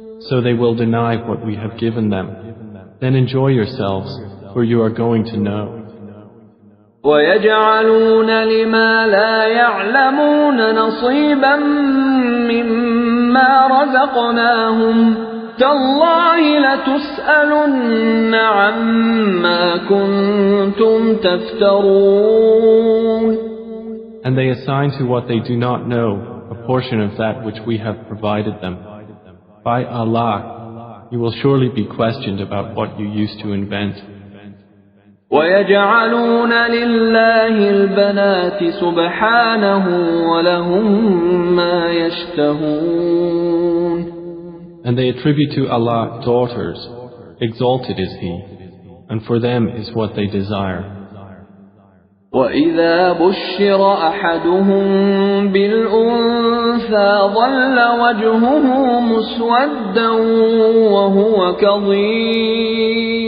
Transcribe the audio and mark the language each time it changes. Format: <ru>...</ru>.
<en>So they will deny what we have given them. Then enjoy yourselves, for you are going to know.</en> <ar>ويجعلون لما لا يعلمون نصيبا مما رزقناهم تالله لتسألن عما كنتم تفترون.</ar> <en>And they assign to what they do not know a portion of that which we have provided them. By Allah, you will surely be questioned about what you used to invent.</en> <ar>ويجعلون لله البنات سبحانه ولهم ما يشتهون.</ar> <en>And they attribute to Allah daughters. Exalted is He, and for them is what they desire.</en> <ar>وإذا بشر أحدهم بالأنثى ظل وجهه مسودا وهو كظيم.</ar>